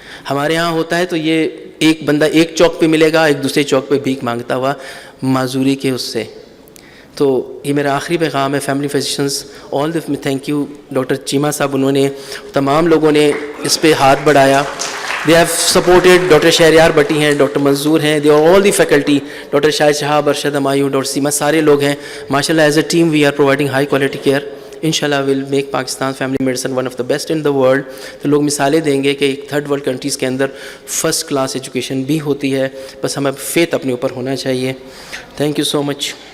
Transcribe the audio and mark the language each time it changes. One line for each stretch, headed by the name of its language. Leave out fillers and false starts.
Urdu: ہمارے ہاں ہوتا ہے تو یہ ایک بندہ ایک چوک پہ ملے گا، ایک دوسرے چوک پہ بھیک مانگتا ہوا معذوری کے اس سے. تو یہ میرا آخری پیغام ہے family physicians all
English: thank you
Urdu: doctor Cheema صاحب، انہوں نے تمام لوگوں نے اس پہ ہاتھ بڑھایا.
English: They have supported Dr. Shahryar Bhatti ہیں, Dr. Manzoor ہیں, they are all the faculty, Dr. Shahid Shahab, Arshad Humayun, Dr.
Urdu: Seema, سارے لوگ ہیں.
English: MashaAllah, as a team we are providing high quality care. Inshallah will make Pakistan family medicine one of the best in the world.
Urdu: تو لوگ مثالیں دیں گے کہ third world countries کے اندر فرسٹ کلاس ایجوکیشن بھی ہوتی ہے. بس ہمیں فیتھ اپنے اوپر ہونا چاہیے.
English: Thank you so much.